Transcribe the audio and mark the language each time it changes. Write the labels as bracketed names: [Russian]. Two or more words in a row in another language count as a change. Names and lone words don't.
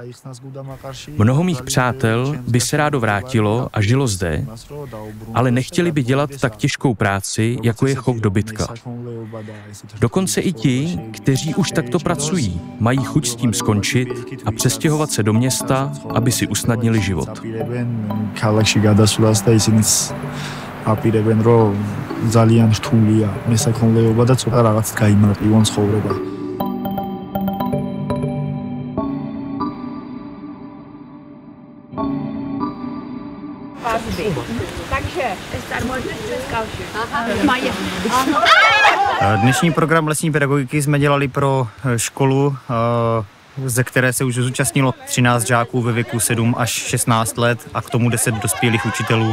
[Czech] Mnoho mých přátel by se rádo vrátilo a žilo zde, ale nechtěli by dělat tak těžkou práci, jako je chov dobytka. Dokonce i ti, kteří už takto pracují, mají chuť s tím skončit a přestěhovat se do města, aby si usnadnili život. [Georgian] აპირებენ რომ ძალიან რთულია მესაქონლეობა და ცოტა რაღაც გაიმარტივონ ცხოვრება. [Czech] Dnešní program lesní pedagogiky jsme dělali pro školu, ze které se už zúčastnilo 13 žáků ve věku 7 až 16 let a k tomu 10 dospělých učitelů.